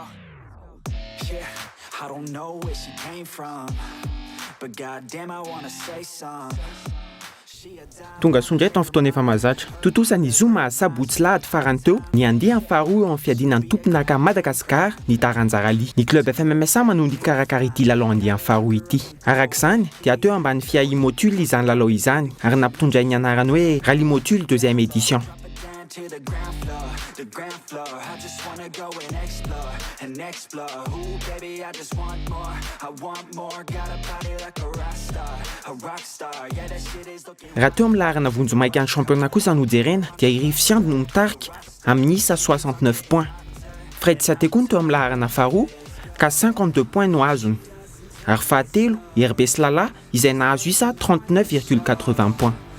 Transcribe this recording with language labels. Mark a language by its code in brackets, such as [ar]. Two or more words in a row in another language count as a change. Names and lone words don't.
[en] Yeah, I don't know where she came from, but goddamn I wanna say something. [mg] Tonga sondraito amin'ny fotoana efa mahazatra totosany zoma sabotsy lahady farany teo ny andeha amin'ny faharoa amin'ny fiadinan'ny tompon'aka Madagasikara ny Taranjaraly. Ny club FMMSA manon ny karakara ity lalao andeha amin'ny faharoa ity. Arak'izany dia teo ambany FIA Motul izany lalao izany ary nampitondray ny anarany hoe Rally Motul 2e édition. [en] To the ground floor, I just wanna go and explore, ooh baby I just want more, got a body like a rock star, yeah that shit is looking. [mg] Raha teo amin'ny laharana vonjy maika ny championnat kosa no jerena dia i Rifsiand no mitarika amin'ny isa 69 points. Fred Satekun teo amin'ny laharana faharoa ka 52 points no azony. Ary fahatelo RB Slala izay nahazo isa 39,80 points.